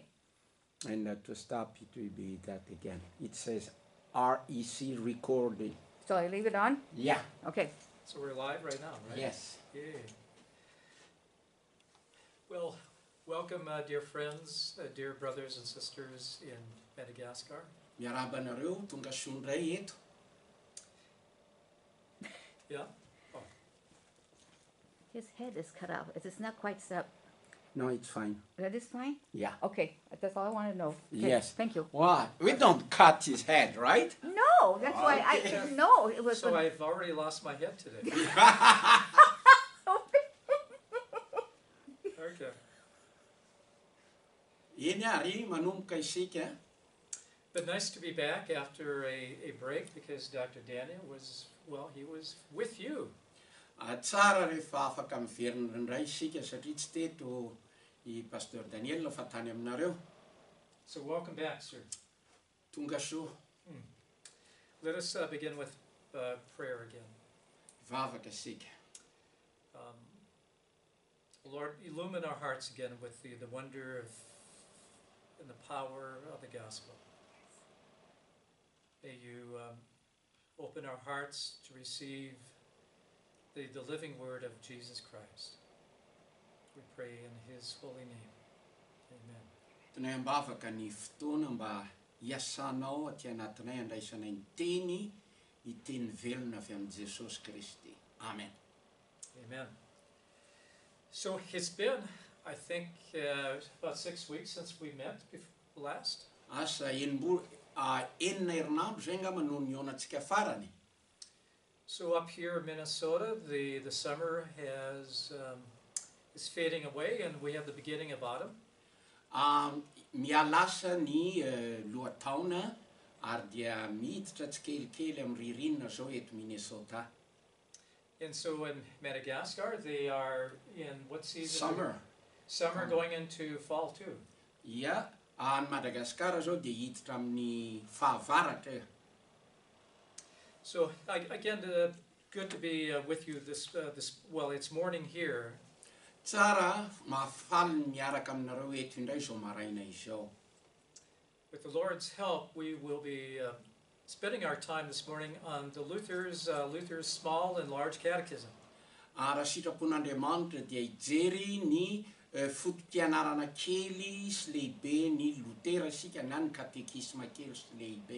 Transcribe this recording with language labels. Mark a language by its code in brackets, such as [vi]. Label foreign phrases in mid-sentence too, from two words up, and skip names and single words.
[en] And to stop, it will be that again. It says REC recording. So I leave it on? Yeah. Okay. So we're live right now, right? Yes. Yay. Well, welcome, dear friends, dear brothers and sisters in Madagascar. [mg] Miaraba nareo tonga sondray eto. [en] Yeah? Oh, His head is cut off. It's not quite set. No, it's fine. That is fine? Yeah. Okay. That's all I want to know. Okay. Yes. Thank you. Why? We don't cut his head, right? No, that's why I didn't know. It was so I've already lost my head today. Okay. [mg] Eny ary manomboka isika. [en] But nice to be back after a break because Dr. Daniel was, well, he was with you. [mg] Tsara rehefa afaka miverina indray isika satria tsy teto I pasteur Daniel fa tany aminareo. [en] So welcome back, sir. [mg] Tonga soa. [en] Let us begin with prayer again. [mg] Vavaka isika. [en] Lord, illumine our hearts again with the wonder of and the power of the gospel. May you open our hearts to receive the living word of Jesus Christ. We pray in his holy name. Amen. [mg] Tanay ambavaka ny fotoana mba hiasanao aty anatinay andraisanay ny teny iteny velona avy amin'ny Jesosy Kristy. [en] Amen. Amen. So it's been, I think, about 6 weeks since we met last. [mg] Asa enina herinandro zay ngamba no nionantsika farany. [en] So up here in Minnesota, the summer is fading away, and we have the beginning of autumn. [mg] Mialasa ny lohataona ary dia miditra tsikelikely amin'ny ririnina zao eto Minnesota. [en] And so in Madagascar, they are in what season? Summer. Summer going into fall too. [mg] Ia, any Madagasikara zao dia hiditra amin'ny fahavaratra. [en] So again, good to be with you this well, it's morning here. [mg] Tsara mahafaly miaraka aminareo eto indray zao maraina izao. [en] With the Lord's help, we will be spending our time this morning on the Luther's Small and Large Catechism. [mg] Raha sitrapon'Andriamanitra dia hijery ny fotom-pianarana kely sy lehibe ny Lutera isika na ny katekisma kely sy lehibe.